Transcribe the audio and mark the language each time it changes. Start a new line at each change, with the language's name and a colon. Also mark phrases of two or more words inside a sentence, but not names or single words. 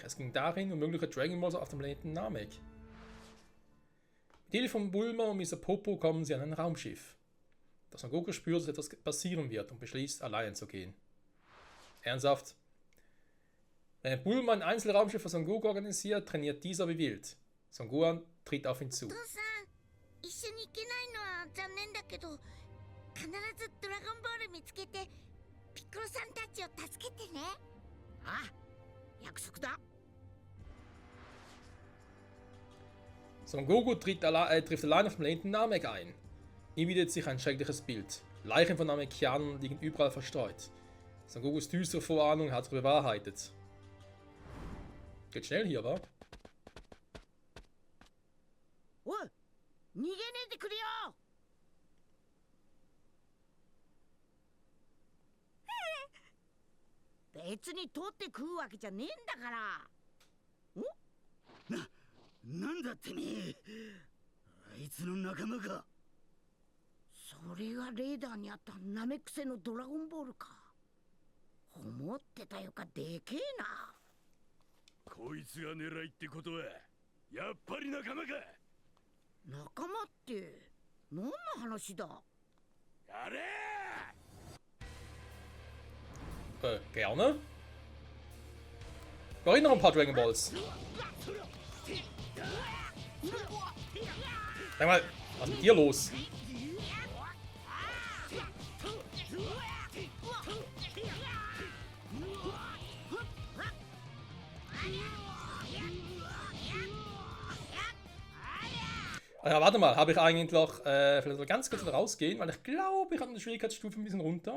German: Es ging darin um mögliche Dragon Balls auf dem Planeten Namek. Mit Hilfe von Bulma und Mr. Popo kommen sie an ein Raumschiff. Doch Son Goku spürt, dass etwas passieren wird und beschließt, allein zu gehen. Ernsthaft? Wenn Bulma ein Einzelraumschiff für Son Goku organisiert, trainiert dieser wie wild. Son Gohan tritt auf ihn zu.
Japanese: 一緒に行けないのは残念だけど、必ずドラゴンボール見つけてピッコロさんたちを助けてね。ああ、約束だ。
German: Son Goku trifft allein auf den Planeten Namek ein. Ihm bietet sich ein schreckliches Bild. Leichen von Namekianern liegen überall verstreut. Son Gokus düstere Vorahnung hat sich bewahrheitet. Geht schnell hier, wa?
Japanese: おい、逃げねえでくれよ。別に取って食うわけじゃねえんだから。なんだってめえ、あいつの仲間か。それがレーダーにあったナメクセのドラゴンボールか。思ってたよかでけえな。こいつが狙いってことはやっぱり仲間か。仲間って何の話だ。やれ
German: Gerne. Ich erinnere ein paar Dragon Balls. Sag mal, was ist mit dir los? Ja, warte mal, habe ich eigentlich noch, vielleicht ganz kurz rausgehen, weil ich glaube, ich habe eine Schwierigkeitsstufe ein bisschen runter.